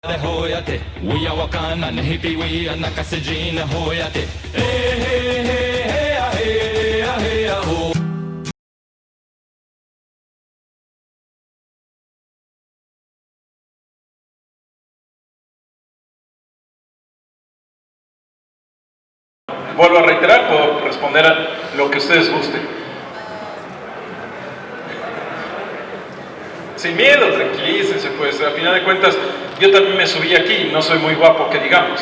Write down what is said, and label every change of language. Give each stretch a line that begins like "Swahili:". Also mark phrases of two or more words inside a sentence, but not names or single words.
Spanish: होयते उया वकाना नहीं पीवी नकस जीन होयते हे हे हे हे हे हे हो. Vuelvo a reiterar, puedo responder a lo que ustedes gusten. Sin miedo, tranquilícense, pues al final de cuentas yo también me subí aquí, no soy muy guapo que digamos.